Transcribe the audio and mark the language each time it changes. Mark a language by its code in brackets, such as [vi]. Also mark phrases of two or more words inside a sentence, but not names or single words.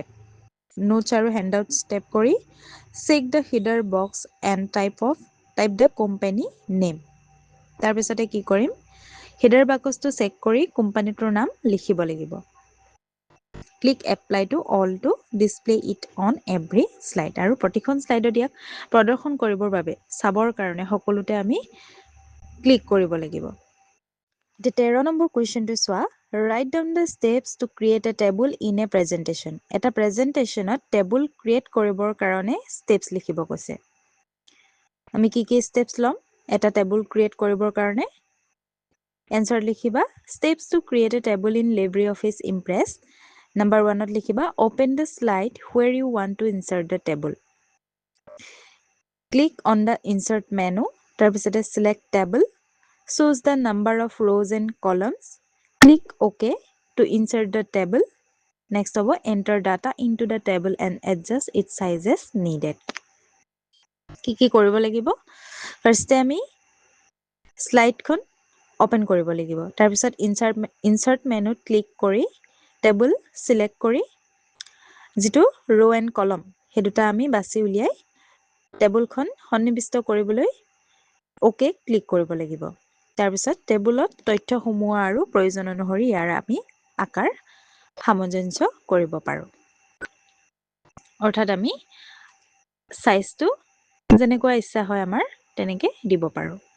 [as] নোটছ আৰু হেণ্ডআউট ষ্টেপ কৰি [en] check the header box and type the company name [as] তাৰ পিছতে কি কৰিম হেডাৰ বাকচটো চেক কৰি কোম্পানীটোৰ নাম লিখিব লাগিব ক্লিক [en] apply to all to display it on every slide [as] আৰু প্ৰতিখন স্লাইডত ইয়াক প্ৰদৰ্শন কৰিবৰ বাবে চাবৰ কাৰণে সকলোতে আমি ক্লিক কৰিব লাগিব [en] The 13 [as] নম্বৰ কোৱেশ্চনটো চোৱা [en] write down the steps to create a table in a presentation [as] এটা প্ৰেজেন্টেশনত টেবুল ক্ৰিয়েট কৰিবৰ কাৰণে স্টেপছ লিখিব কৈছে আমি কি স্টেপছ লম এটা টেবুল ক্ৰিয়েট কৰিবৰ কাৰণে এনসাৰ লিখিবা [en] steps to create a table in LibreOffice Impress number 1 [as] ত লিখিবা [en] open the slide where you want to insert the table click on the insert menu [as] তাৰ পিছতে [en] select table choose the number of rows and columns click OK to insert the table next হ'ব enter data into the table and adjust its size as needed [as] কি কৰিব লাগিব ফাৰ্ষ্টে আমি স্লাইডখন ওপেন কৰিব লাগিব তাৰ পিছত [en] insert menu [as] ক্লিক কৰি [en] table select [as] কৰি যেটো [en] row and column [as] সেই দুটা আমি বাছি উলিয়াই টেবুলখন সন্নিবিষ্ট কৰিবলৈ ওকে ক্লিক কৰিব লাগিব তাৰপিছত টেবুলত তথ্য সোমোৱা আৰু প্ৰয়োজন অনুসৰি ইয়াৰ আমি আকাৰ সামঞ্জস্য কৰিব পাৰো অৰ্থাৎ আমি সাইজটো যেনেকুৱা ইচ্ছা হয় আমাৰ তেনেকে দিব পাৰো